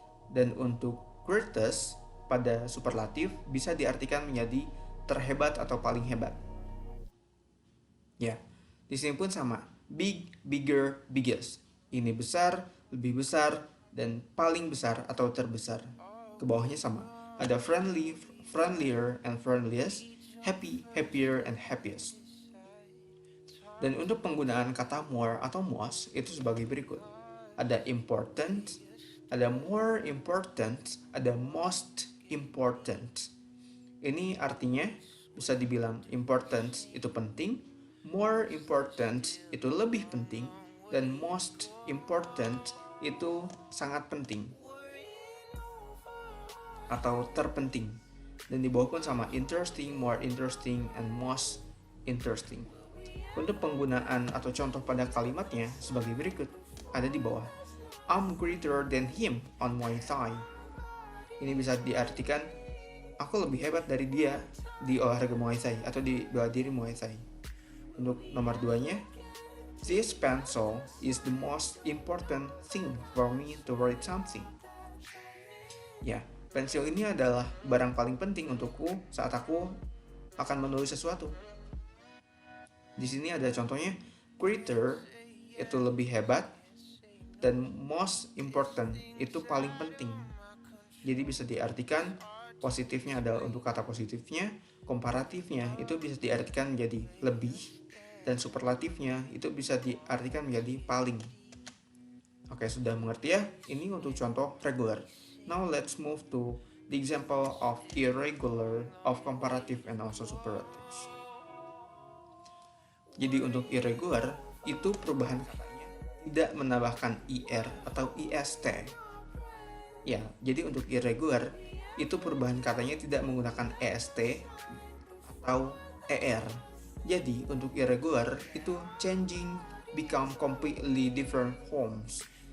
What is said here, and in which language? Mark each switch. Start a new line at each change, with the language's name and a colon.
Indonesian: Dan untuk greatest pada superlatif bisa diartikan menjadi terhebat atau paling hebat. Ya, di sini pun sama.
English: Big, bigger, biggest.
Indonesian: Ini besar, lebih besar, dan paling besar atau terbesar. Ke bawahnya sama. Ada
English: friendly, friendlier, and friendliest. Happy, happier, and happiest.
Indonesian: Dan untuk penggunaan kata more atau most itu sebagai berikut. Ada
English: important, ada more important, ada most important.
Indonesian: Ini artinya bisa dibilang important itu penting,
English: more important
Indonesian: itu lebih penting, dan
English: most important
Indonesian: itu sangat penting atau terpenting. Dan di bawah pun sama,
English: interesting, more interesting, and most interesting.
Indonesian: Untuk penggunaan atau contoh pada kalimatnya sebagai berikut, ada di bawah.
English: I'm greater than him on Muay Thai.
Indonesian: Ini bisa diartikan aku lebih hebat dari dia di olahraga Muay Thai atau di bela diri Muay Thai. Untuk nomor 2-nya,
English: this pencil is the most important thing for me to write something.
Indonesian: Ya, pensil ini adalah barang paling penting untukku saat aku akan menulis sesuatu. Di sini ada contohnya, greater itu lebih hebat, dan most important itu paling penting. Jadi bisa diartikan positifnya adalah untuk kata positifnya, komparatifnya itu bisa diartikan menjadi lebih, dan superlatifnya itu bisa diartikan menjadi paling. Oke, sudah mengerti ya? Ini untuk contoh regular.
English: Now let's move to the example of irregular, of comparative and also superlatives.
Indonesian: Jadi untuk irregular itu perubahan katanya tidak menambahkan ir atau ist. Ya, jadi untuk irregular itu perubahan katanya tidak menggunakan est atau er. Jadi untuk
English: irregular itu changing become completely different forms.